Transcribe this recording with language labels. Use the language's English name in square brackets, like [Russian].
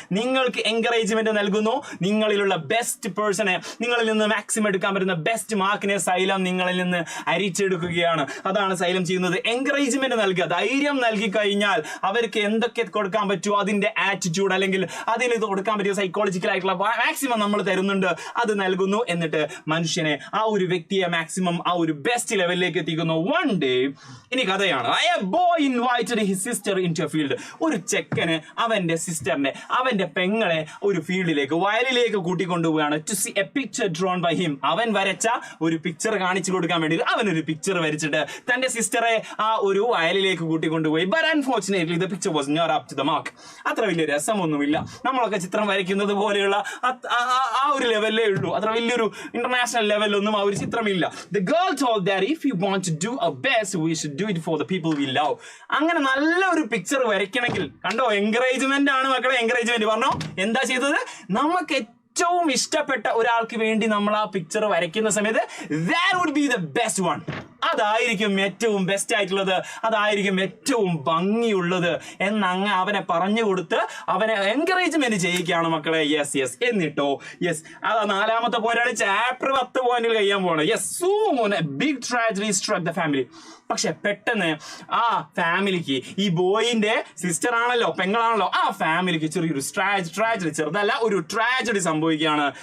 [Malayalam] നിങ്ങൾക്ക് എൻകറേജ്മെന്റ് നൽകുന്നു. നിങ്ങളിലുള്ള ബെസ്റ്റ് പേഴ്സണെ, നിങ്ങളിൽ നിന്ന് മാക്സിമം എടുക്കാൻ പറ്റുന്ന ബെസ്റ്റ് മാർക്കിനെ സൈലം നിങ്ങളിൽ നിന്ന് അരിച്ചെടുക്കുകയാണ്. അതാണ് സൈലം ചെയ്യുന്നത്. എൻകറേജ്മെന്റ് നൽകുക, ധൈര്യം നൽകി കഴിഞ്ഞാൽ അവർക്ക് എന്തൊക്കെ കൊടുക്കാൻ പറ്റുമോ അതിന്റെ ആറ്റിറ്റ്യൂഡ് അല്ലെങ്കിൽ അതിന് കൊടുക്കാൻ പറ്റിയ സൈക്കോളജിക്കൽ ആയിട്ടുള്ള മാക്സിമം നമ്മൾ തരുന്നുണ്ട്. അത് നൽകുന്നു. എന്നിട്ട് മനുഷ്യനെ, ആ ഒരു വ്യക്തിയെ മാക്സിമം ആ ഒരു ബെസ്റ്റ് ലെവലിലേക്ക് എത്തിക്കുന്നു. [English] one day, [Malayalam] ഇനി കഥയാണ്. [English] A boy invited his sister into a field. [Malayalam] ഒരു ചെക്കന് അവന്റെ സിസ്റ്ററിനെ, അവന്റെ പെങ്ങളെ ഒരു ഫീൽഡിലേക്ക്, വയലിലേക്ക് കൂട്ടിക്കൊണ്ടുപോവുകയാണ്. [English] To see a picture drawn by him. [Malayalam] അവൻ വരച്ച ഒരു പിക്ചർ കാണിച്ചു കൊടുക്കാൻ വേണ്ടി. വിചാരിച്ചിട്ട് അവനൊരു പിക്ചർ വരച്ചിട്ട് തന്റെ സിസ്റ്ററെ ആ ഒരു വയലിലേക്ക് കൂട്ടിക്കൊണ്ടുപോയി. [English] But unfortunately the picture was not up to the mark. [Malayalam] അത്ര വലിയ രസമൊന്നുമില്ല. നമ്മളൊക്കെ ചിത്രം വരയ്ക്കുന്നത് പോലെയുള്ള ആ ഒരു ലെവലേ ഉള്ളൂ. അത്ര വലിയൊരു ഇന്റർനാഷണൽ ലെവലൊന്നും ആ ഒരു ചിത്രമില്ല. [English] The girl told that if we want to do our best, we should do it for the people we love. [Malayalam] അങ്ങനെ നല്ല ഒരു പിക്ചർ വരയ്ക്കണമെങ്കിൽ കണ്ടോ, എൻകറേജ്മെന്റ് ആണ് മക്കളെ. എൻകറേജ്മെന്റ് പറഞ്ഞോ എന്താ ചെയ്തത്? നമുക്ക് ഏറ്റവും ഇഷ്ടപ്പെട്ട ഒരാൾക്ക് വേണ്ടി നമ്മൾ ആ പിക്ചർ വരയ്ക്കുന്ന സമയത്ത് [English] that would be the best one. [Malayalam] അതായിരിക്കും ഏറ്റവും ബെസ്റ്റ് ആയിട്ടുള്ളത്, അതായിരിക്കും ഏറ്റവും ഭംഗിയുള്ളത് എന്നങ്ങ് അവനെ പറഞ്ഞു കൊടുത്ത് അവനെ എൻകറേജ്മെന്റ് ചെയ്യിക്കുകയാണ് മക്കളെ. Yes yes. എന്നിട്ടോ യെസ്, അതാ 4ാമത്തെ പോയിന്റാണ്. ചാപ്റ്റർ 10 പോയിന്റിൽ കഴിയാൻ പോകണം. [English] Yes, soon a big tragedy struck the family. [Malayalam] പക്ഷെ പെട്ടെന്ന് ആ ഫാമിലിക്ക്, ഈ ബോയിന്റെ സിസ്റ്റർ ആണല്ലോ, പെങ്ങളാണല്ലോ, ആ ഫാമിലിക്ക് ചെറിയൊരു ട്രാജഡി, ചെറുതല്ല ഒരു ട്രാജഡി സംഭവിക്കുകയാണ്.